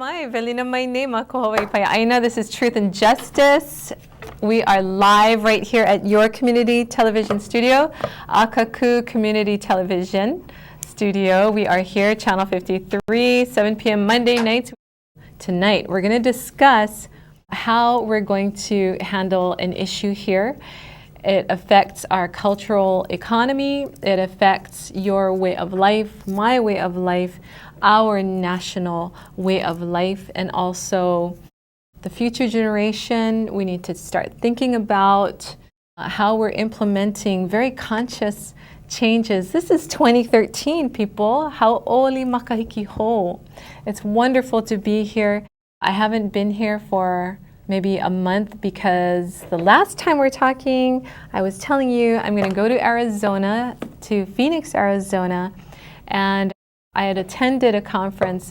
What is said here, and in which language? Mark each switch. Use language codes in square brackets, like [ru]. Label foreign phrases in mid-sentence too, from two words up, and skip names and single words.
[en] Velina mai nema kohoi pai Āina. This is Truth and Justice. We are live right here at your community television studio, Akaku Community Television Studio. We are here, Channel 53, 7 p.m. Monday nights. Tonight, we're going to discuss how we're going to handle an issue here. It affects our cultural economy. It affects your way of life, my way of life, our national way of life, and also the future generation. We need to start thinking about how we're implementing very conscious changes. This is 2013, people. [haw] Hau'oli makahiki ho. [en] It's wonderful to be here. I haven't been here for maybe a month because the last time we're talking, I was telling you I'm going to go to Arizona, to Phoenix, Arizona, and I had attended a conference.